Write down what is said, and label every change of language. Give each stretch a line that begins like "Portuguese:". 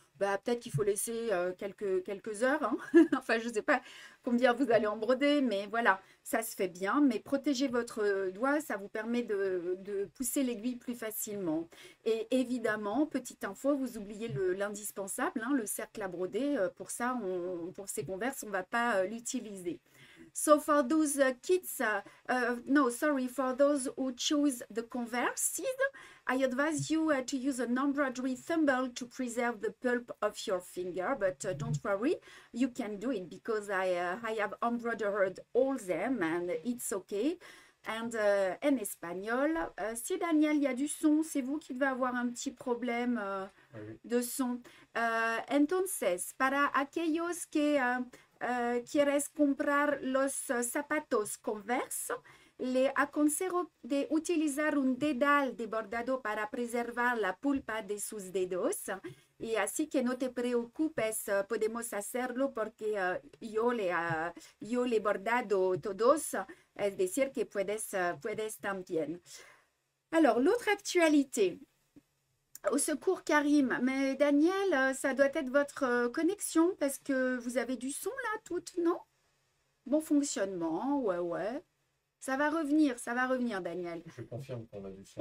French: Bah, peut-être qu'il faut laisser quelques heures, hein. Enfin, je ne sais pas combien vous allez en broder, mais voilà, ça se fait bien. Mais protéger votre doigt, ça vous permet de pousser l'aiguille plus facilement. Et évidemment, petite info, vous oubliez l'indispensable, hein, le cercle à broder. Pour ça, pour ces converses, on ne va pas l'utiliser.
English: So for those kids, no, sorry, for those who choose the Converse, I advise you to use an embroidery thimble to preserve the pulp of your finger, but don't worry, you can do it because I have embroidered all them and it's okay. And
French: en espagnol, si Daniel, il y a du son, c'est vous qui devez avoir un petit problème Oui. de son.
Spanish: Entonces, para aquellos que quieres comprar los zapatos Converse, le aconsejo de utilizar un dedal de bordado para preservar la pulpa de sus dedos. Y así que no te preocupes, podemos hacerlo porque yo le he bordado todos, es decir, que puedes también.
French: Alors, l'autre actualité. Au secours, Karim. Mais Daniel, ça doit être votre connexion parce que vous avez du son là, toutes, non? Bon fonctionnement, ouais. Ça va revenir, Daniel. Je confirme qu'on a du son.